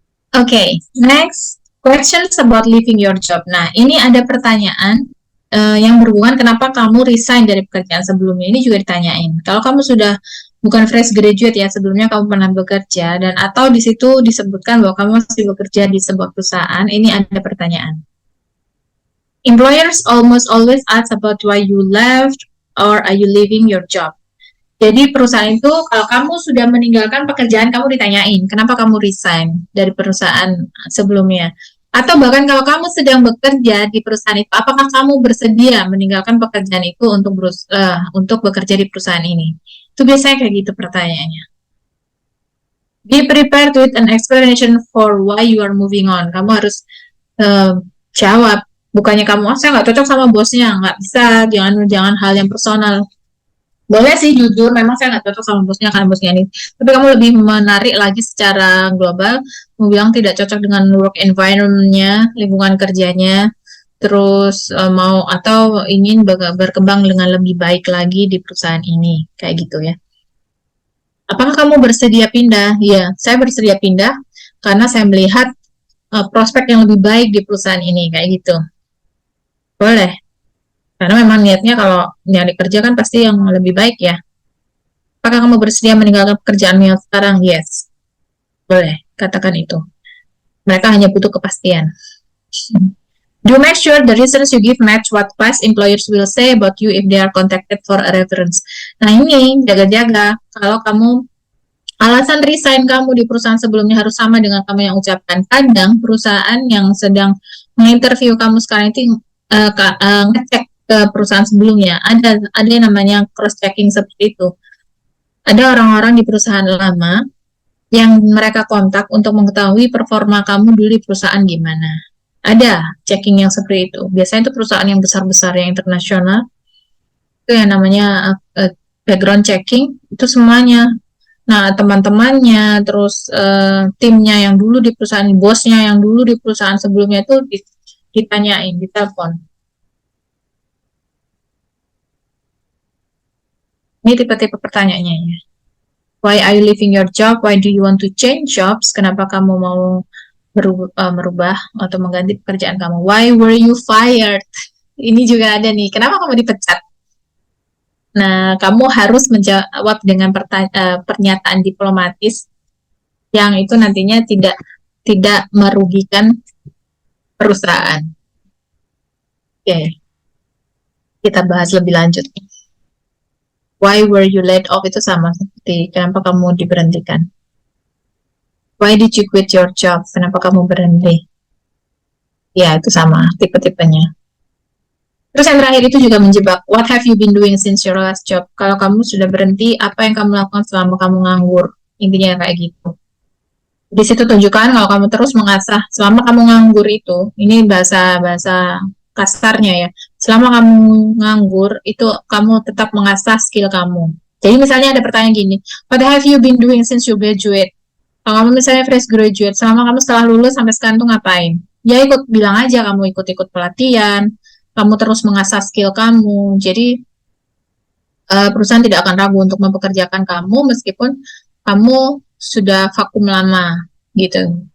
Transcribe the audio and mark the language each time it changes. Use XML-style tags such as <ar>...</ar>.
<en>Okay, next questions about leaving your job.</en> <id>Nah, ini ada pertanyaan yang berhubungan kenapa kamu resign dari pekerjaan sebelumnya. Ini juga ditanyain. Kalau kamu sudah bukan fresh graduate ya, sebelumnya kamu pernah bekerja dan atau di situ disebutkan bahwa kamu masih bekerja di sebuah perusahaan, ini ada pertanyaan.</id> <en>Employers almost always ask about why you left or are you leaving your job.</en> <id>Jadi perusahaan itu kalau kamu sudah meninggalkan pekerjaan, kamu ditanyain kenapa kamu resign dari perusahaan sebelumnya. Atau bahkan kalau kamu sedang bekerja di perusahaan itu, apakah kamu bersedia meninggalkan pekerjaan itu untuk bekerja di perusahaan ini? Itu biasanya kayak gitu pertanyaannya.</id> <en>Be prepared with an explanation for why you are moving on.</en> <id>Kamu harus jawab. Bukannya kamu, saya nggak cocok sama bosnya, nggak bisa, jangan hal yang personal. Boleh sih jujur, memang saya nggak cocok sama bosnya karena bosnya ini. Tapi kamu lebih menarik lagi secara global, kamu bilang tidak cocok dengan work environment-nya, lingkungan kerjanya, terus mau atau ingin berkembang dengan lebih baik lagi di perusahaan ini, kayak gitu ya. Apakah kamu bersedia pindah? Ya, saya bersedia pindah karena saya melihat prospek yang lebih baik di perusahaan ini, kayak gitu. Boleh. Karena memang niatnya kalau nyari kerja kan pasti yang lebih baik ya. Apakah kamu bersedia meninggalkan pekerjaanmu yang sekarang? Yes. Boleh, katakan itu. Mereka hanya butuh kepastian.</id> <en>Do make sure the reasons you give match what past employers will say about you if they are contacted for a reference.</en> <id>Nah ini jaga-jaga kalau kamu alasan resign kamu di perusahaan sebelumnya harus sama dengan kamu yang ucapkan. Kadang perusahaan yang sedang menginterview kamu sekarang itu ngecek ke perusahaan sebelumnya. Ada yang namanya cross checking seperti itu. Ada orang-orang di perusahaan lama yang mereka kontak untuk mengetahui performa kamu dulu di perusahaan gimana. Ada checking yang seperti itu. Biasanya itu perusahaan yang besar-besar, yang internasional. Itu yang namanya background checking. Itu semuanya. Nah, teman-temannya, terus timnya yang dulu di perusahaan, bosnya yang dulu di perusahaan sebelumnya itu ditanyain, ditelepon. Ini tipe-tipe pertanyaannya ya.</id> <en>Why are you leaving your job? Why do you want to change jobs?</en> <id>Kenapa kamu mau merubah atau mengganti pekerjaan kamu?</id> <en>Why were you fired?</en> <id>Ini juga ada nih. Kenapa kamu dipecat? Nah, kamu harus menjawab dengan pernyataan diplomatis yang itu nantinya tidak merugikan perusahaan. Oke. Kita bahas lebih lanjut.</id> <en>Why were you laid off</en> <id>itu sama seperti kenapa kamu diberhentikan.</id> <en>Why did you quit your job?</en> <id>Kenapa kamu berhenti? Ya, itu sama tipe-tipenya. Terus yang terakhir itu juga menjebak.</id> <en>What have you been doing since your last job?</en> <id>Kalau kamu sudah berhenti, apa yang kamu lakukan selama kamu nganggur? Intinya kayak gitu. Di situ tunjukkan kalau kamu terus mengasah selama kamu nganggur itu, ini bahasa kasarnya ya. Selama kamu nganggur itu kamu tetap mengasah skill kamu. Jadi misalnya ada pertanyaan gini,</id> <en>what have you been doing since you graduate?</en> <id>Kalau kamu misalnya fresh graduate, selama kamu setelah lulus sampai sekarang tuh ngapain? Ya bilang aja kamu ikut-ikut pelatihan, kamu terus mengasah skill kamu. Jadi perusahaan tidak akan ragu untuk mempekerjakan kamu meskipun kamu sudah vakum lama gitu.</id>